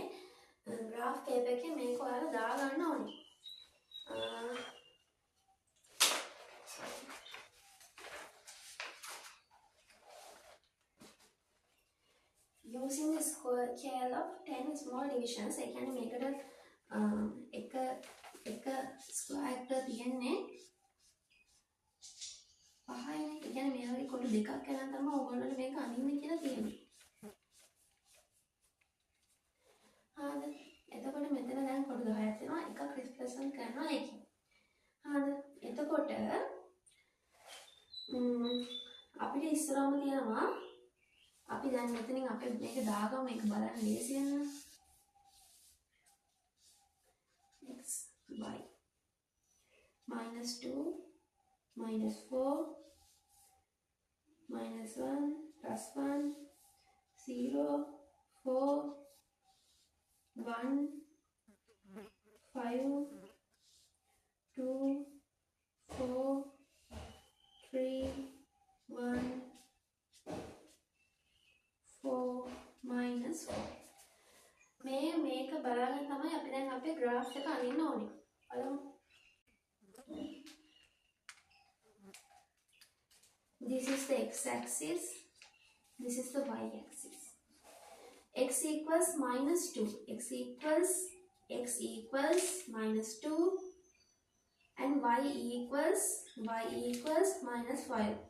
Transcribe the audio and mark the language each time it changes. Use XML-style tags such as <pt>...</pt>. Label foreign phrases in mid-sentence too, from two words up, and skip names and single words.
<en>graph paper</en> <si>එකේ මේක ඔයාලා දා ගන්න ඕනේ.</si> <en>Using the scale of 10 small divisions,</en> <si>ඒ කියන්නේ මේකට එක ස්ක්වයර් එකට තියෙන්නේ 5යි. ඒ කියන්නේ මේ වගේ කොටු දෙකක් කරන් තමයි ඕගොල්ලෝ මේක අඳින්න කියලා තියෙන්නේ. හරිද? එතකොට මෙතන දැන් කොටු 10ක් තියෙනවා. එකක් රිප්ලේස්මන්ට් කරනවා ඒකේ. හරිද? එතකොට අපිට ඉස්සරහම තියෙනවා අපි දැන් මෙතනින් අපි මේක දාගමු මේක බලන්න ලේසි වෙනවා.</si> <en>x y minus 2 minus 4 minus 1 plus 1 0 4 1 5 2 4 3 1 4 minus 4.</en> <si>මේක බලන්න තමයි අපි දැන් අපේ graph එක අඳින්න ඕනේ. බලමු.</si> <en>x-axis, this is the y-axis. X equals minus 2, x equals minus 2, and y equals minus 5.</en>